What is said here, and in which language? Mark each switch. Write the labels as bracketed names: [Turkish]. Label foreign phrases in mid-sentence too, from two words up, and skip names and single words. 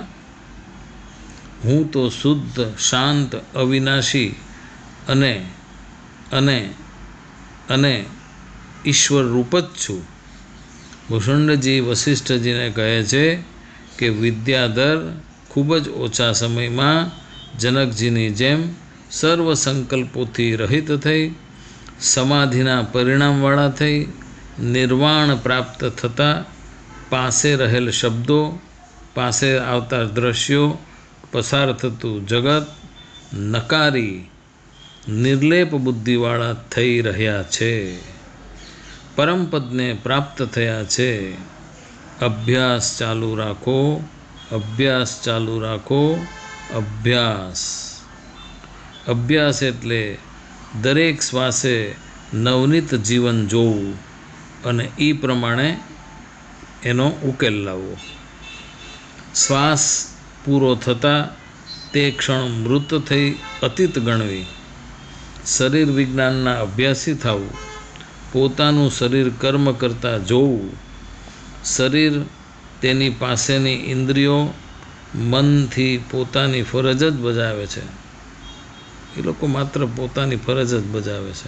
[Gujarati] હું તો શુદ્ધ, શાંત, અવિનાશી અને અને અને ઈશ્વર રૂપ જ છું। ભૂષણ્ડજી વશિષ્ઠજી ને કહે છે કિ વિદ્યાધર ખૂબ જ ઓછા સમય મેં જનકજીની જેમ સર્વ સંકલ્પોથી રહિત થઈ, સમાધિના પરિણામવાળા થઈ, નિર્વાણ પ્રાપ્ત થતા પાસે રહેલ શબ્દો, પાસે આવતા દૃશ્યો, પસાર થતું જગત નકારી નિર્લેપ બુદ્ધિવાળા થઈ રહ્યા છે। પરમ પદ ને પ્રાપ્ત થયા છે। અભ્યાસ ચાલુ રાખો, અભ્યાસ ચાલુ રાખો, અભ્યાસ। અભ્યાસ એટલે દરેક શ્વાસે નવનીત જીવન જોવું અને ઈ પ્રમાણે એનો ઉકેલ લાવવો। શ્વાસ પૂરો થતા તે ક્ષણ મૃત થઈ અતીત ગણવી। શરીર વિજ્ઞાનના અભ્યાસી થવું, પોતાનું શરીર કર્મ કરતાં જોવું, શરીર તેની પાસેની ઇન્દ્રિયો મનથી પોતાની ફરજ જ બજાવે છે. એ લોકો માત્ર પોતાની ફરજ જ બજાવે છે.